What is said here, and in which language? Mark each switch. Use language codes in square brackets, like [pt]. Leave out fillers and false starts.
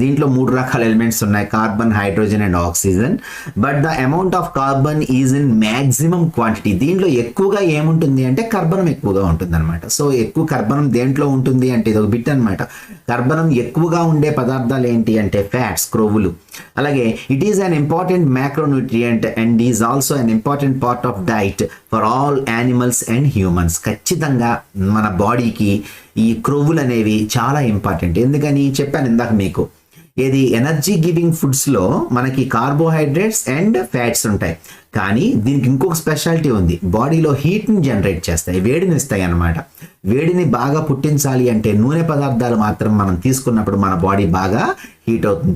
[te] దీంట్లో 3 రకాల ఎలిమెంట్స్ ఉన్నాయి, carbon, hydrogen and oxygen. [en] But the amount of carbon is in maximum quantity. [te] దీంట్లో ఎక్కువగా ఏముంటుంది అంటే కర్బనం ఎక్కువగా ఉంటుంది అనమాట. సో ఎక్కువ కర్బనం దేంట్లో ఉంటుంది అంటే ఇది ఒక బిట్ అనమాట. కర్బనం ఎక్కువగా ఉండే పదార్థాలు ఏంటి అంటే ఫ్యాట్స్, క్రొవ్వులు. అలాగే [en] It is an important macronutrient and is also an important part of diet for all animals and humans. [te] ఖచ్చితంగా మన బాడీకి ఈ క్రొవ్వులు అనేవి చాలా ఇంపార్టెంట్. ఎందుకని చెప్పాను ఇందాక మీకు, ఇది ఎనర్జీ గివింగ్ ఫుడ్స్లో మనకి కార్బోహైడ్రేట్స్ అండ్ ఫ్యాట్స్ ఉంటాయి, కానీ దీనికి ఇంకొక స్పెషాలిటీ ఉంది. బాడీలో హీట్ని జనరేట్ చేస్తాయి, వేడిని ఇస్తాయి అన్నమాట. వేడిని బాగా పుట్టించాలి అంటే నూనె పదార్థాలు మాత్రం మనం తీసుకున్నప్పుడు మన బాడీ బాగా హీట్ అవుతుంది.